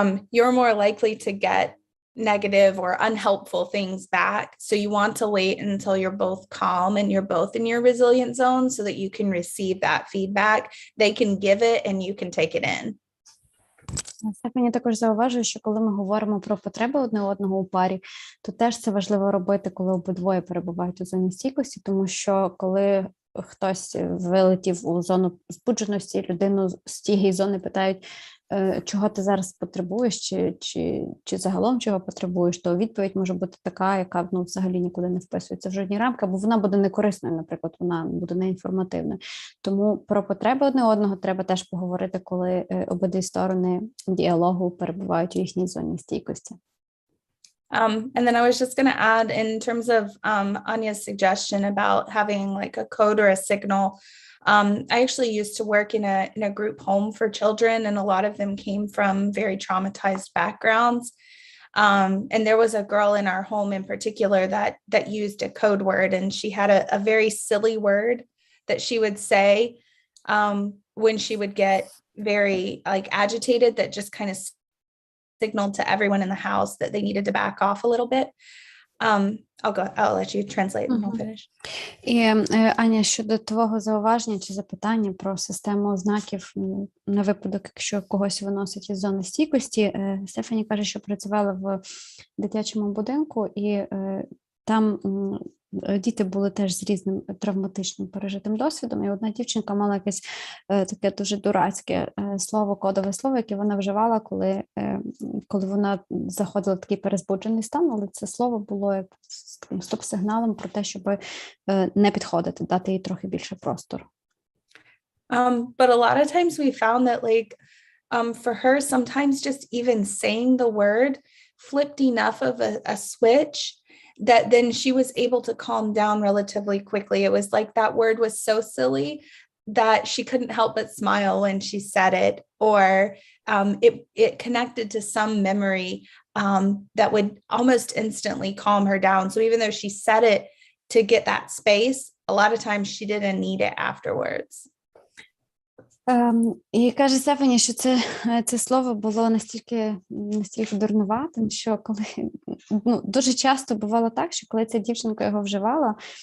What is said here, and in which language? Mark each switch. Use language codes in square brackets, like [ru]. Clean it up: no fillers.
[en] You're more likely to get negative or unhelpful things back. So you want to wait until you're both calm and you're both in your resilient zone so that you can receive that feedback. They can give it and you can take it in. [uk] Стефані також зауважує, що коли ми говоримо про потреби одне одного у парі, то теж це важливо робити, коли обидвоє перебувають у зоні стійкості, тому що коли хтось вилетів у зону збудженості, людину з тієї зони питають, чого ти зараз потребуєш, чи загалом чого потребуєш, то відповідь може бути така, яка взагалі нікуди не вписується в жодні рамки, або вона буде некорисною, наприклад, вона буде неінформативною. Тому про потреби одне одного треба теж поговорити, коли обидві сторони діалогу перебувають у їхній зоні стійкості. [en] And then I was just going to add, in terms of Anya's suggestion about having like a code or a signal, I actually used to work in a group home for children, and a lot of them came from very traumatized backgrounds. And there was a girl in our home in particular that used a code word, and she had a very silly word that she would say when she would get very like agitated, that just kind of signaled to everyone in the house that they needed to back off a little bit. I'll let you translate and I'll finish. [uk] І, Аня, щодо твого зауваження чи запитання про систему ознаків на випадок, якщо когось виносить із зони стійкості, Стефані каже, що працювала в дитячому будинку, і там діти були теж з різним травматичним пережитим досвідом, і одна дівчинка мала якесь таке дуже дурацьке слово, кодове слово, яке вона вживала, коли вона заходила в такий перезбуджений стан, але це слово було як стоп-сигналом про те, щоб не підходити, дати їй трохи більше простору. [en] But a lot of times we found that for her, sometimes just even saying the word flipped enough of a switch that then she was able to calm down relatively quickly. It was like that word was so silly that she couldn't help but smile when she said it, or it connected to some memory that would almost instantly calm her down. So even though she said it to get that space, a lot of times she didn't need it afterwards. [uk] І каже Стефані, що це слово було настільки дурнуватим, що коли дуже часто бувало так, що коли ця дівчинка його вживала,